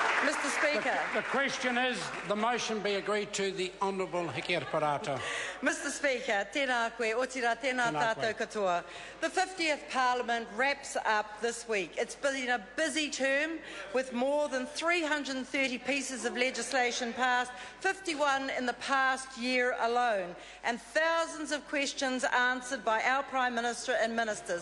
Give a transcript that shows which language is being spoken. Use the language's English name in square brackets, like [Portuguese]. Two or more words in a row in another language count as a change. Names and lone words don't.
[English] Mr Speaker. The question is the motion be agreed to. The Honourable Hikera Parata. Mr Speaker, [Māori] tēnā koe, otira tēnā tātou katoa. [English] The 50th Parliament wraps up this week. It's been a busy term with more than 330 pieces of legislation passed, 51 in the past year alone, and thousands of questions answered by our Prime Minister and ministers.